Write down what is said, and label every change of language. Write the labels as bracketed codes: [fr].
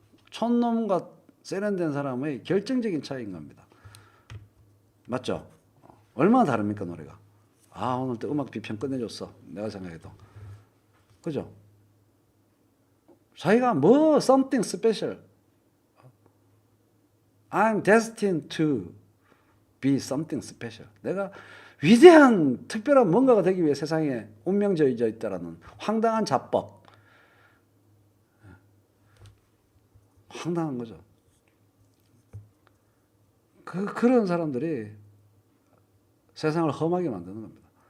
[ko] 촌놈과 세련된 사람의 결정적인 차이인 겁니다. 맞죠? 얼마나 다릅니까 노래가. 오늘 또 음악 비평 끝내줬어. 내가 생각해도. 그죠? 자기가 뭐 [en] something special. I'm destined to be something special. [ko] 내가 위대한 특별한 뭔가가 되기 위해 세상에 운명져져 있다라는 황당한 자법. 황당한 거죠. 그런 사람들이 세상을 험하게 만드는 겁니다.